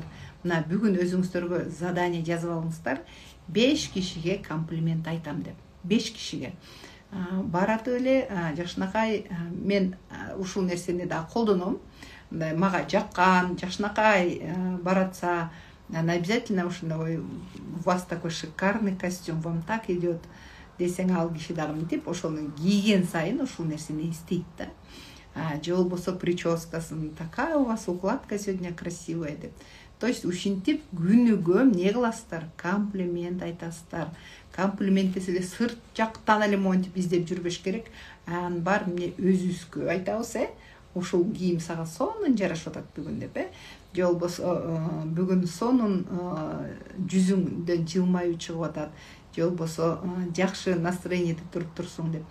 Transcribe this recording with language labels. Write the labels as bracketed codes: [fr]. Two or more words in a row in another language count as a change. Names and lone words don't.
[ky] Мына бүгүн өзүңүздөргө задание жазып алыңыздар. 5 кишиге комплимент айтам деп. 5 кишиге. Баратып эле, жакшынакай, мен ушул нерсени да колдоном. Мага жаккан, жакшынакай баратса, обязательно ушундай, [ru] у вас такой шикарный костюм, вам так идет [ky] десең, ал киши дагы мынтип ошону кийген сайын ушул нерсени эстейт да. Же болбосо прическасын, [ru] такая у вас укладка сегодня красивая деп. То есть [ky] ушинтип күнүгө эмне кыласыздар, комплимент айтасыздар. Комплимент десе эле сырт жактан эле монтип издеп жүрбөш керек. Бар эмне өзүбүзгө айтабыз, ошол кийим сага сонун жарашып атат бүгүн деп, же болбосо бүгүн сонун жүзүңдөн жылмаюу чыгып атат, же болбосо жакшы настроениеде туруп турсуң деп.